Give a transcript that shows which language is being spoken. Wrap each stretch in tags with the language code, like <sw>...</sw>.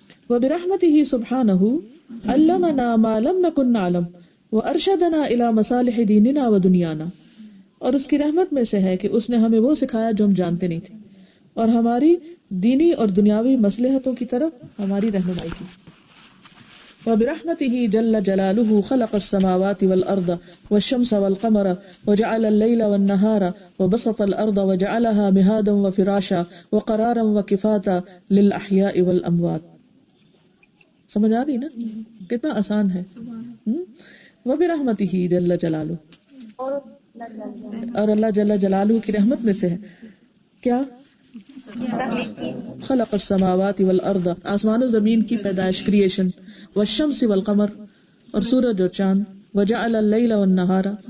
<ar>وبرحمتہ سبحانہ علمنا ما لم نکن نعلم وارشدنا الی مصالح دیننا و دنیانا.</ar> <ur>اور اس کی رحمت میں سے ہے کہ اس نے ہمیں وہ سکھایا جو ہم جانتے نہیں تھے، اور ہماری دینی اور دنیاوی مصلحتوں کی طرف ہماری رہنمائی کی.</ur> <ar>وبرحمته جل جلالہ خلق السماوات والارض والشمس والقمر وجعل الليل والنهار وبسط الارض وجعلها مهادا وفراشا وقرارا وكفاتا للاحياء والاموات.</ar> <ur>سمجھ آ رہی نا کتنا آسان ہے. وبرحمته جل جلالہ، اور اللہ جل جلالہ کی رحمت میں سے ہے کیا؟</ur> <ar>خلق السماوات والارض،</ar> <ur>آسمان و زمین کی پیدائش، کریشن،</ur> <ar>والشمس والقمر</ar> <ur>اور سورج اور چاند،</ur> <ar>وجعل اللیل والنہار</ar>